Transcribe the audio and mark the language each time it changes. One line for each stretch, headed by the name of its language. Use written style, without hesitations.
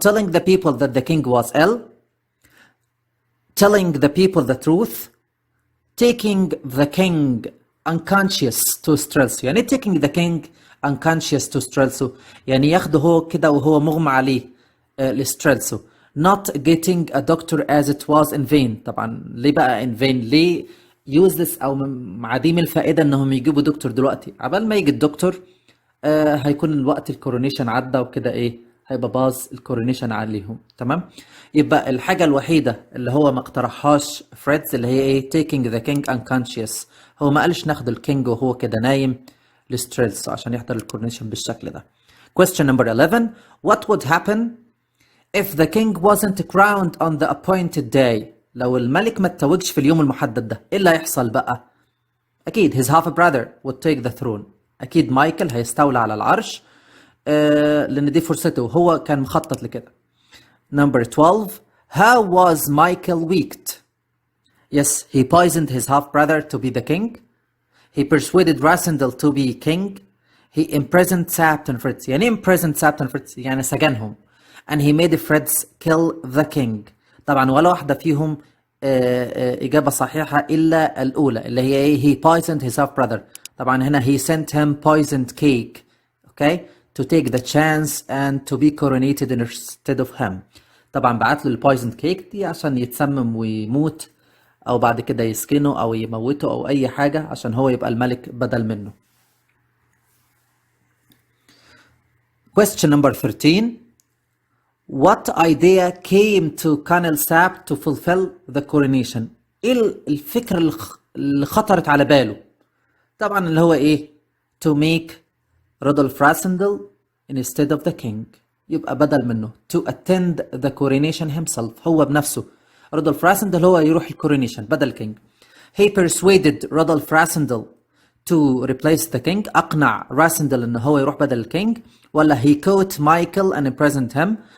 English: Telling the people that the king was ill. Telling the people the truth. Taking the king unconscious to stress.
Arabic: يعني
English: taking the king unconscious to stress
Arabic: يعني ياخده هو كده وهو مغمى عليه لستريلسو.
English: Not getting a doctor as it was in vain.
Arabic: طبعا ليه بقى
English: in vain؟
Arabic: ليه useless او عديم الفائده انهم يجيبوا دكتور دلوقتي؟ عبال ما يجي الدكتور هيكون الوقت الكورونيشن عدى وكده ايه، هيبقى باظ الكورونيشن عليهم. تمام؟ يبقى الحاجه الوحيده اللي هو ما اقترحهاش فريدز اللي هي ايه؟
English: taking the king unconscious.
Arabic: هو ما قالش ناخد الكينج وهو كده نايم لستريلس عشان يحضر الكورونيشن بالشكل ده.
English: Question number 11. What would happen if the king wasn't crowned on the appointed day؟
Arabic: لو الملك ما اتوجش في اليوم المحدد ده، ايه اللي هيحصل بقى؟
English: اكيد his half brother would take the throne.
Arabic: اكيد مايكل هيستولى على العرش لان دي فرصته، هو كان مخطط لكده.
English: Number 12. How was Michael weakened؟ Yes, he poisoned his half brother to be the king. He persuaded Rasendell to be king. He imprisoned Sapt and Fritz. يعني imprisoned Sapt and Fritz
Arabic: يعني سجنهم.
English: And he made Fritz kill the king.
Arabic: طبعا ولا واحدة فيهم إجابة صحيحة إلا الأولى اللي هي إيه؟
English: he poisoned his half brother.
Arabic: طبعا هنا
English: he sent him poisoned cake. Okay? To take the chance and to be coronated instead of him.
Arabic: طبعا بعت له البويزند كيك دي عشان يتسمم ويموت، أو بعد كده يسكنه أو يموته أو أي حاجة عشان هو يبقى الملك بدل منه.
English: Question number 13. What idea came to Colonel Sapp to fulfill the coronation؟
Arabic: ايه الفكرة اللي خطرت على باله؟ طبعا اللي هو ايه؟
English: To make Rudolf Rasendell instead of the king.
Arabic: يبقى بدل منه.
English: To attend the coronation himself.
Arabic: هو بنفسه. Rudolf Rasendell هو يروح الكورونيشن بدل king.
English: He persuaded Rudolf Rasendell to replace the king.
Arabic: أقنع راسندل إنه هو يروح بدل الكينج، ولا
English: he caught Michael and imprisoned him.